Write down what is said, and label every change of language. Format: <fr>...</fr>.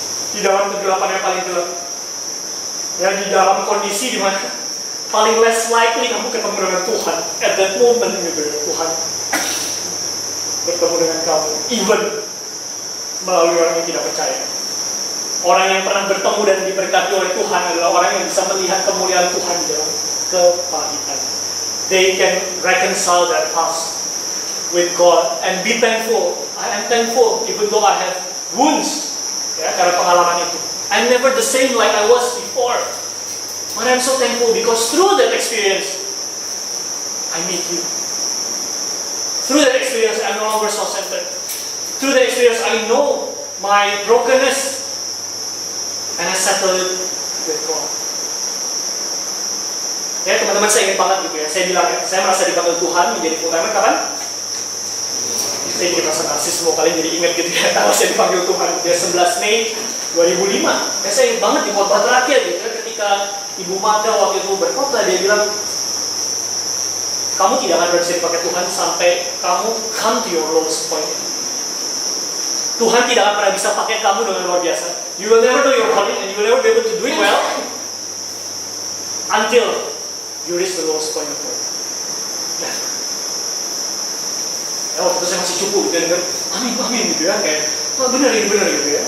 <id>Di dalam kegelapan yang paling gelap, ya, di dalam kondisi di mana paling less likely kamu ketemu dengan Tuhan.</id> <en>At that moment</en> <id>gitu ya, Tuhan bertemu dengan kamu, even melalui orang yang tidak percaya. Orang yang pernah bertemu dan diberkati oleh Tuhan adalah orang yang bisa melihat kemuliaan Tuhan di dalam kepahitan.</id> <en>They can reconcile their past with God and be thankful. I am thankful even though I have wounds.</en> <id>Ya, karena pengalaman itu.</id> <en>I'm never the same like I was before. But I'm so thankful because through that experience, I meet you. Through that experience, I'm no longer self-centered. Through that experience, I know my brokenness. And I settle it with God.</en> <id>Ya teman-teman, saya ingat banget gitu ya. Saya bilang ya, saya merasa dipanggil Tuhan menjadi full-timer kapan? Saya jadi merasa narsis semua kali jadi ingat gitu ya. Kalau saya dipanggil Tuhan, dia 11 Mei 2005. Ya saya ingat banget di khotbah terakhir gitu ya. Ketika Ibu Mada waktu itu berkhotbah, dia bilang, kamu tidak akan bisa dipakai Tuhan sampai kamu</id> <en>come to your lowest point.</en> <id>Tuhan tidak akan pernah bisa pakai kamu dengan luar biasa.</id> <en>You will never know your calling and you will never be able to do it well until you reach the lowest point of life.</en> <id>Nah, ya waktu itu saya masih cukup gitu ya, amin gitu ya, kayak benar gitu ya.</id>